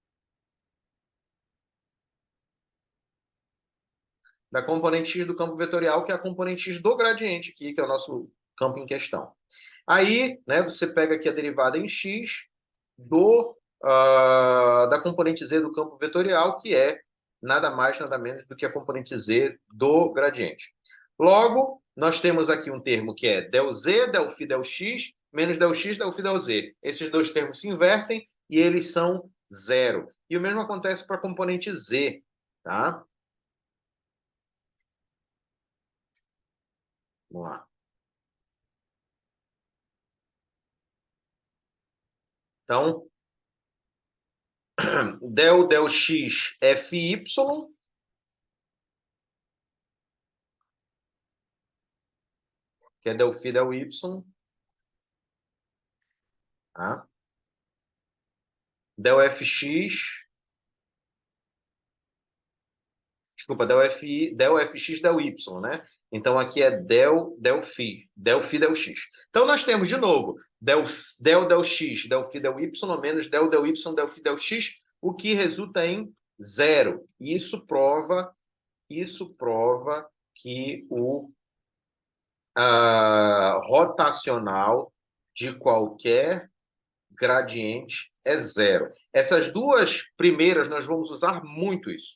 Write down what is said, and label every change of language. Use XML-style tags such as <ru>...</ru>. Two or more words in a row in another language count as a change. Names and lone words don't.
<pt>Da componente x do campo vetorial, que é a componente x do gradiente aqui, que é o nosso campo em questão. Aí, né, você pega aqui a derivada em x da componente z do campo vetorial, que é nada mais, nada menos do que a componente z do gradiente. Logo, nós temos aqui um termo que é del z, del φ, del x, menos del x, del φ, del z. Esses dois termos se invertem e eles são 0. E o mesmo acontece para a componente Z, tá? Vamos lá. Então, del x fy, que é del φ del y, tá? Del fx, desculpa, del fx del y, né? Então, aqui é del φ del x. Então, nós temos, de novo, del x, del φ del y, menos del y, del φ del x, o que resulta em 0. Isso prova que o rotacional de qualquer gradiente é 0. Essas duas primeiras, nós vamos usar muito isso.</pt>